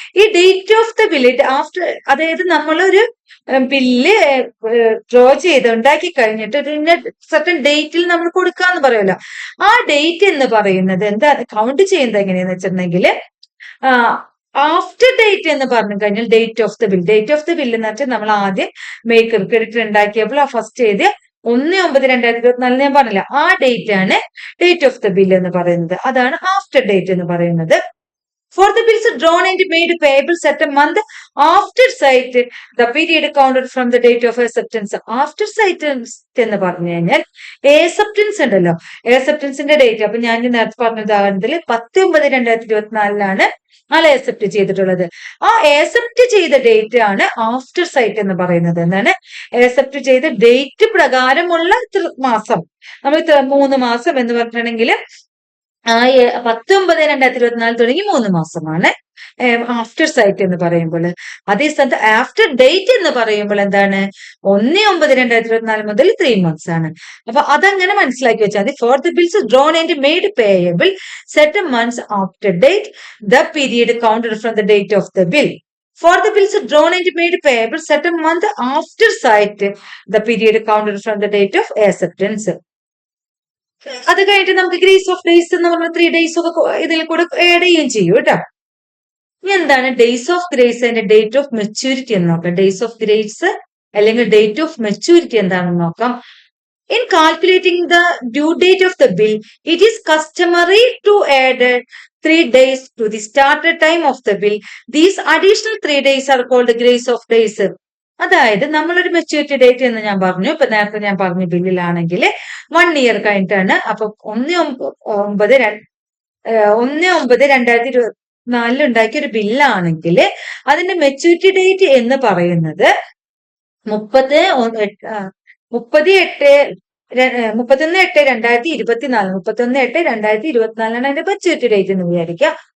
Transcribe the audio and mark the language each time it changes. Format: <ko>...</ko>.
<ml>ഈ date of the bill after, അതായത് നമ്മളൊരു ബില്ല് ഡ്രോ ചെയ്ത് ഉണ്ടാക്കി കഴിഞ്ഞിട്ട് സെർട്ടൻ ഡേറ്റിൽ നമ്മൾ കൊടുക്കാന്ന് പറയുമല്ലോ, ആ ഡേറ്റ് എന്ന് പറയുന്നത് എന്താ കൗണ്ട് ചെയ്യുന്നത് എങ്ങനെയാന്ന് വെച്ചിട്ടുണ്ടെങ്കിൽ ആഫ്റ്റർ ഡേറ്റ് എന്ന് പറഞ്ഞു കഴിഞ്ഞാൽ date of the bill. Date of the bill എന്ന് വെച്ചാൽ നമ്മൾ ആദ്യം മേക്കർ ക്രെഡിറ്റർ ഉണ്ടാക്കിയപ്പോൾ ആ ഫസ്റ്റ് എഴുതിയ 1/9/2024 ഞാൻ പറഞ്ഞില്ല, ആ ഡേറ്റ് ആണ് ഡേറ്റ് ഓഫ് ദ ബിൽ എന്ന് പറയുന്നത്. അതാണ് ആഫ്റ്റർ ഡേറ്റ് എന്ന് പറയുന്നത്.</ml> <en>For the bills drawn and made payable certain month after sight, the period counted from the date of acceptance.</en> <ml>After sight എന്ന് പറഞ്ഞു കഴിഞ്ഞാൽ acceptance ഉണ്ടല്ലോ, acceptanceന്റെ ഡേറ്റ്. അപ്പൊ ഞാൻ നേരത്തെ പറഞ്ഞ ഉദാഹരണത്തിൽ 10/9/2024 ആളെ ആക്സെപ്റ്റ് ചെയ്തിട്ടുള്ളത്. ആ ആക്സെപ്റ്റ് ചെയ്ത ഡേറ്റ് ആണ് ആഫ്റ്റർ സൈറ്റ് എന്ന് പറയുന്നത്. എന്താണ് ആക്സെപ്റ്റ് ചെയ്ത ഡേറ്റ് പ്രകാരമുള്ള മാസം. നമ്മൾ 3 മാസം എന്ന് പറഞ്ഞിട്ടുണ്ടെങ്കിൽ 10/9/2024 തുടങ്ങി 3 മാസമാണ് ആഫ്റ്റർ സൈറ്റ് എന്ന് പറയുമ്പോൾ. അതേ സ്ഥാനത്ത് ആഫ്റ്റർ ഡേറ്റ് എന്ന് പറയുമ്പോൾ എന്താണ് 1/9/2024 മുതൽ 3 months ആണ്. അപ്പൊ അതങ്ങനെ മനസ്സിലാക്കി വെച്ചാൽ മതി.</ml> <en>For the bills drawn and made payable certain months after date, the period counted from the date of the bill. For the bills drawn and made payable certain month after sight, the period counted from the date of acceptance.</en> <ml>അത് കഴിഞ്ഞിട്ട് നമുക്ക് grace of days എന്ന് പറഞ്ഞ 3 days ഒക്കെ ഇതിൽ കൂടെ add ചെയ്യുകയും ചെയ്യും കേട്ടോ. ഇനി എന്താണ് days of grace and date of maturity എന്ന് നോക്കാം. ഡേയ്സ് ഓഫ് ഗ്രേസ് അല്ലെങ്കിൽ ഡേറ്റ് ഓഫ് മെച്യൂരിറ്റി എന്താണെന്ന് നോക്കാം.</ml> <en>In calculating the due date of the bill, it is customary to add 3 days to the started time of the bill. These additional 3 days are called grace of days.</en> <ml>അതായത് നമ്മളൊരു maturity date എന്ന് ഞാൻ പറഞ്ഞു. ഇപ്പൊ നേരത്തെ ഞാൻ പറഞ്ഞ ബില്ലിലാണെങ്കിൽ 1 year കഴിഞ്ഞിട്ടാണ്. അപ്പൊ 1/9/2024 ഉണ്ടാക്കിയ ഒരു ബില്ലാണെങ്കിൽ അതിന്റെ മെച്യൂരിറ്റി ഡേറ്റ് എന്ന് പറയുന്നത് 31/8/2024 അതിന്റെ മെച്യൂരിറ്റി ഡേറ്റ് എന്ന് വിചാരിക്കുക.</ml>